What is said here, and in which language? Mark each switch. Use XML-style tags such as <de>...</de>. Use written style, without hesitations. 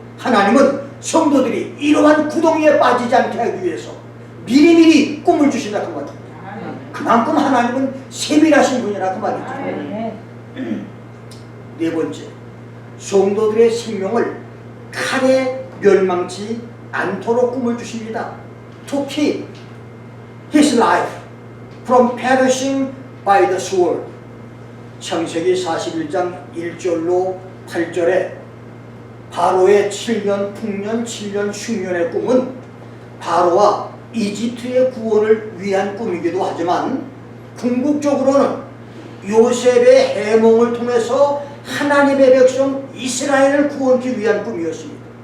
<ko>하나님은 성도들이 이러한 구덩이에 빠지지 않게 하기 위해서 미리미리 꿈을 주신다 그 말입니다. 그만큼 하나님은 세밀하신 분이라 그 말이죠. 네 번째, 성도들의 생명을 칼에 멸망치 않도록 꿈을 주십니다.</ko> <en>To keep his life from perishing by the sword.</en> <ko>창세기 41장 1절로 8절에 바로의 7년 풍년 7년 흉년의 꿈은 바로와 이집트의 구원을 위한 꿈이기도 하지만, 궁극적으로는 요셉의 해몽을 통해서 하나님의 백성 이스라엘을 구원하기 위한 꿈이었습니다.</ko>